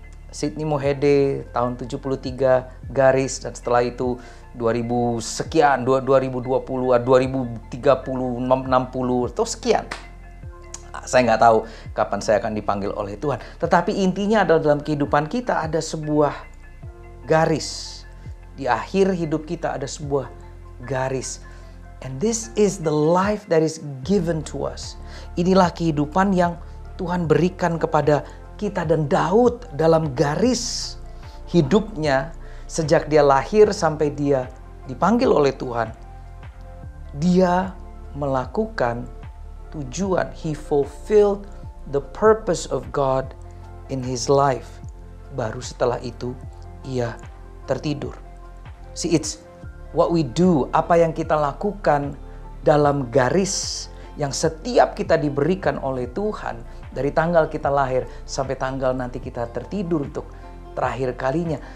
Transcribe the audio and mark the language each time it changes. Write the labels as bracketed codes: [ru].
[id] Sidney Mohede tahun 73 garis, dan setelah itu 2000 sekian, 2020, 2030, 60 atau sekian. Saya nggak tahu kapan saya akan dipanggil oleh Tuhan. Tetapi intinya adalah dalam kehidupan kita ada sebuah garis. Di akhir hidup kita ada sebuah garis. [en] And this is the life that is given to us. [id] Inilah kehidupan yang Tuhan berikan kepada kita. Dan Daud dalam garis hidupnya, sejak dia lahir sampai dia dipanggil oleh Tuhan, dia melakukan tujuan. [en] He fulfilled the purpose of God in his life. [id] Baru setelah itu ia tertidur. [en] See, it's what we do, [id] apa yang kita lakukan dalam garis yang setiap kita diberikan oleh Tuhan dari tanggal kita lahir sampai tanggal nanti kita tertidur untuk terakhir kalinya.